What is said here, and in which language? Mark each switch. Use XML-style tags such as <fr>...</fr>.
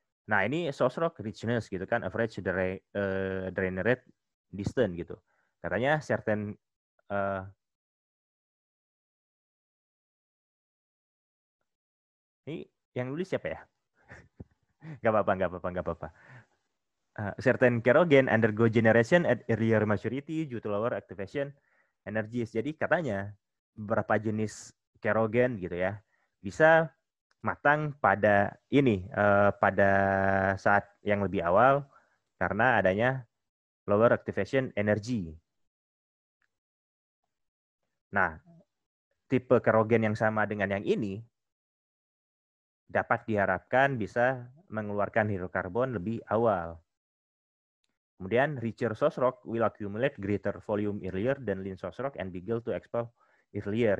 <id>Nah, ini source rock richness gitu kan, average drain rate distance gitu. Katanya certain ini yang nulis siapa ya? Gak apa-apa.</id> <en>Certain kerogen undergo generation at earlier maturity due to lower activation energies.</en> <id>Jadi katanya beberapa jenis kerogen gitu ya bisa matang pada pada saat yang lebih awal karena adanya lower activation energy. Nah, tipe kerogen yang sama dengan yang ini dapat diharapkan bisa mengeluarkan hidrokarbon lebih awal. Kemudian</id> <en>richer source rock will accumulate greater volume earlier than lean source rock and begin to expel earlier.</en>